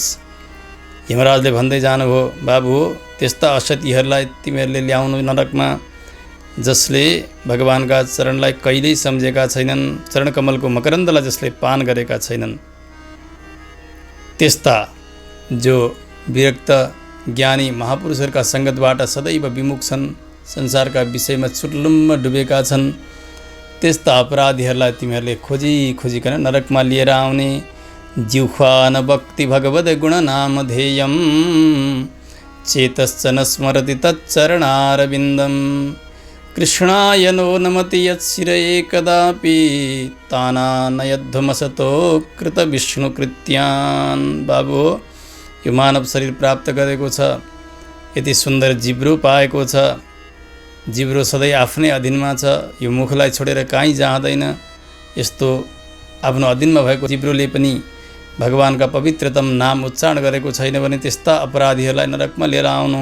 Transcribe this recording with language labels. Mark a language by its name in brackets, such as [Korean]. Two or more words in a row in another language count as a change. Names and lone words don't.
[Nepali] यमराजले भन्दै जानुभयो, बाबु त्यस्ता असतीहरूलाई तिमीहरूले ल्याउनु नरकमा जसले भगवानका चरणलाई कहिल्यै सम्झेका छैनन्, चरणकमलको मकरन्दलाई जसले पान गरेका छैनन्, त्यस्ता जो विरक्त ज्ञानी महापुरुषहरूका सङ्गतबाट सदैव विमुख छन्, संसारका विषयमा चुर्लुम्म डुबेका छन्, त्यस्ता अपराधीहरूलाई तिमीहरूले खोजी खोजिकन नरकमा लिएर आउने। [Sanskrit] जिह्वा न भक्ति भगवद् गुणनामधेयं चेतश्च न स्मरति तच्चरणारविन्दं कृष्णाय नो नमति यत्शिरे कदापि तानानयध्वमसतो कृतविष्णुकृत्यान्। [Nepali] बाबु यो मानव शरीर प्राप्त गरेको छ, यति सुन्दर जिब्रो पाएको छ, जिब्रो सधैँ आफ्नै अधीनमा छ, यो मुखलाई छोडेर कहीँ जाँदैन। यस्तो आफ्नो अधीनमा भएको जिब्रोले पनि भगवानका पवित्रतम नाम उच्चारण गरेको छैन भने त्यस्ता अपराधीहरूलाई नरकमा लिएर आउनु।